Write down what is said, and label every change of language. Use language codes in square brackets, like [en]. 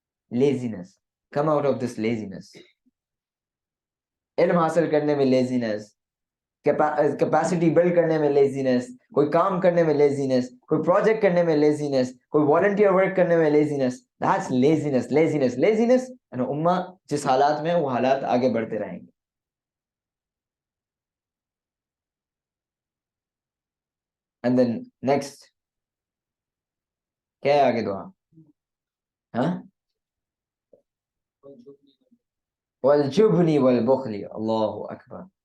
[ur] لیزینس, [en] Come out of this laziness. [ur] علم حاصل کرنے میں لیزینس, کیپیسٹی بلڈ کرنے میں لیزینس, کوئی کام کرنے میں لیزینس, کوئی پروجیکٹ کرنے میں لیزینس, کوئی والنٹیئر ورک کرنے میں لیزینس. [en] That's laziness, laziness, laziness. [ur] امہ جس حالات میں وہ حالات آگے بڑھتے رہیں گے. [en] And then next [ur] کیا ہے آگے دعا؟ ہاں [ar] والجبن والبخل. [ur] اللہ اکبر.